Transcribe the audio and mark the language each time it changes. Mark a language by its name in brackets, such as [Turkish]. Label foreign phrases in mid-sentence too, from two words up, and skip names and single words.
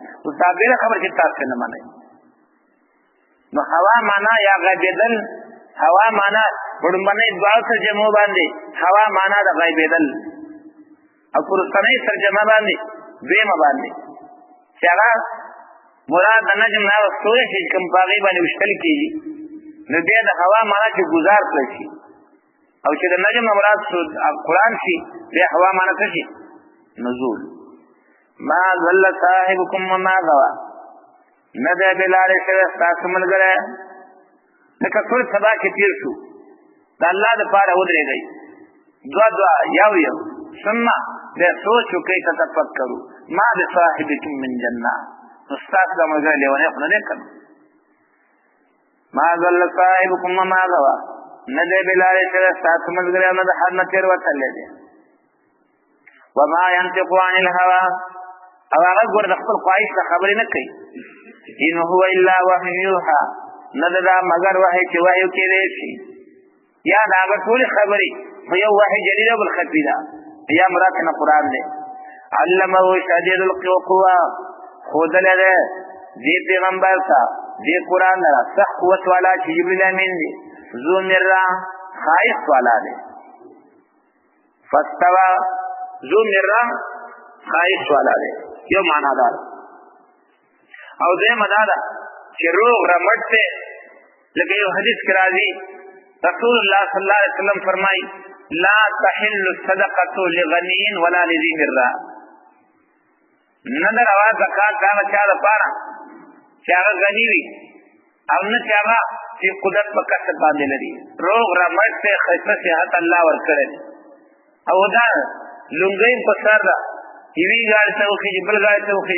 [Pashto] اوس دا بېله خبره چې تاسو نه منئ. نو هوا معنا یا غیبېدل، هوا معنا په لومړنۍ دواړو ترجمو باندې هوا معنا د غیبېدل، او په وروستنۍ ترجمه باندې دویمه باندې چې هغه مراد د نجم نه هغه ستوري چې کوم په هغې باندې ویشتل کېږي، نو بیا د هوا معنا چې ګزار کړی شي، او چې د نجم نه مراد قرآن شي بیا هوا معنا څه شي؟ نزول. [Arabic] ما ضل صاحبکم وما غوا، [Pashto] نه دی بېلارې شوی ستاسو ملګری. لکه ټول سبا چې تېر شو د الله دپاره ودرېږئ، دوه یو ثم بیا سوچ وکئ [Arabic] تتفکرو ما بصاحبکم من جنه، [Pashto] نو ستاسو دا ملګری لیونی خو نه دی که نه. [Arabic] ما ضل صاحبکم وما غوا، [Pashto] نه دی بېلارې شوی ستاسو ملګری او نه د حد نه تېر وتلی دی. [Arabic] وما ينطق عن الهوا، [Pashto] او هغه ګوره د خپل خواهش نه خبرې نه کوي. [Arabic] ان هو الا وحی یوحا، [Pashto] نه ده دا مگر وحی چې وحی کېدی شي، یا د هغه ټولې خبرې خو یو وحی جلیل او بل خفي ده، یا مراد نه قرآن دی. [Arabic] علمه شدید القوه، [Pashto] ښودلی دی دې پیغمبر ته دې قرآن لره سخت قوت والا چې جبریل امین دی، [Arabic] ذو مره [Pashto] ښایست والا دی. [Arabic] فاستوى ذو مره [Pashto] ښایست والا دی، یو معنا دار. او دویمه دا ده چې روغ رمټ دی، لکه یو حدیث کې راځي [Arabic] رسول الله صلی الله علیه وسلم [Pashto] فرمایي [Arabic] لا تحل الصدقه لغني ولا لذي مره، [Pashto] نه ده روا زکات د هغه چا دپاره چې هغه غني وي او نه چې هغه چې قدرت په کسب باندې لري. روغ رمټ دی، ښایسته صحت الله ورکړی دی، او دا لونګۍ په سر ده، یوې ګاډۍ ته وخېږي بل ګاډۍ ته وخېږي.